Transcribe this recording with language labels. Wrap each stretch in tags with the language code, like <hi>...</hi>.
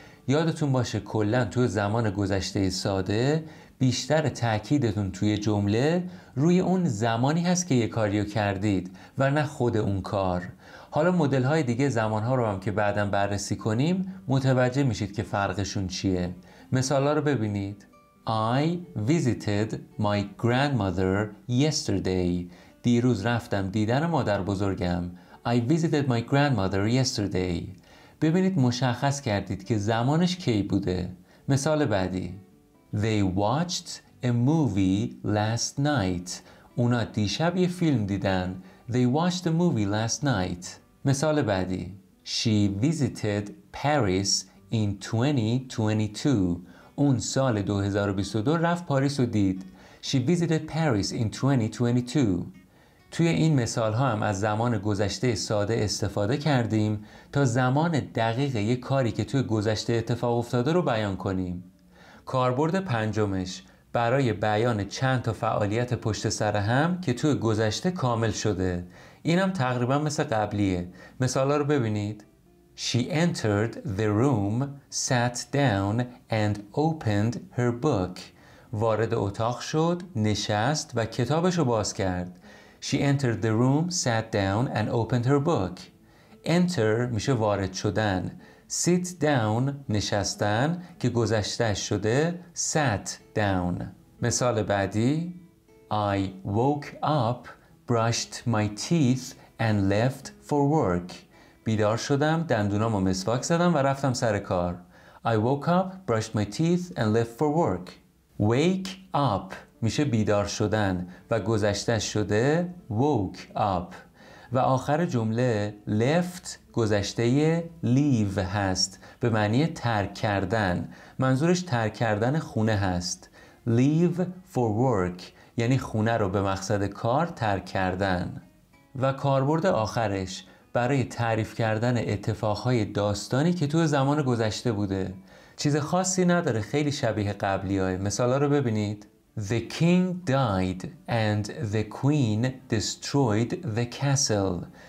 <fa>یادتون باشه کلاً توی زمان گذشته ساده بیشتر تأکیدتون توی جمله روی اون زمانی هست که یک کاریو کردید و نه خود اون کار. حالا مدل های دیگه زمان ها رو هم که بعداً بررسی کنیم متوجه میشید که فرقشون چیه. مثال ها رو ببینید.</fa> <en>I visited my grandmother yesterday.</en> <fa>دیروز رفتم دیدن مادر بزرگم.</fa> <en>I visited my grandmother yesterday.</en> <fa>ببینید مشخص کردید که زمانش کی بوده. مثال بعدی.</fa> <en>They watched a movie last night.</en> <fa>اونا دیشب یه فیلم دیدن.</fa> <en>They watched a movie last night.</en> <fa>مثال بعدی.</fa> <en>She visited Paris in 2022.</en> <fa>اون سال 2022 رفت پاریس رو دید.</fa> <en>She visited Paris in 2022.</en> <fa>توی این مثال ها هم از زمان گذشته ساده استفاده کردیم تا زمان دقیق یک کاری که توی گذشته اتفاق افتاده رو بیان کنیم. کاربرد پنجمش برای بیان چند تا فعالیت پشت سر هم که توی گذشته کامل شده. اینم تقریبا مثل قبلیه. مثالا رو ببینید.</fa> <en>She entered the room, sat down and opened her book.</en> <fa>وارد اتاق شد، نشست و کتابش رو باز کرد.</fa> <en>She entered the room, sat down and opened her book.</en> <fa>Enter میشه وارد شدن. Sit down نشستن که گذشته شده sat down. مثال بعدی.</fa> <en>I woke up, brushed my teeth and left for work.</en> <fa>بیدار شدم، دندونامو مسواک زدم و رفتم سر کار.</fa> <en>I woke up, brushed my teeth and left for work.</en> <fa>Wake up میشه بیدار شدن و گذشته شده woke up. و آخر جمله left گذشته leave هست به معنی ترک کردن. منظورش ترک کردن خونه هست. Leave for work یعنی خونه رو به مقصد کار ترک کردن. و کاربرد آخرش برای تعریف کردن اتفاقهای داستانی که تو زمان گذشته بوده. چیز خاصی نداره، خیلی شبیه قبلی‌های. مثالا رو ببینید.</fa> <en>The king died and the queen destroyed the castle.</en>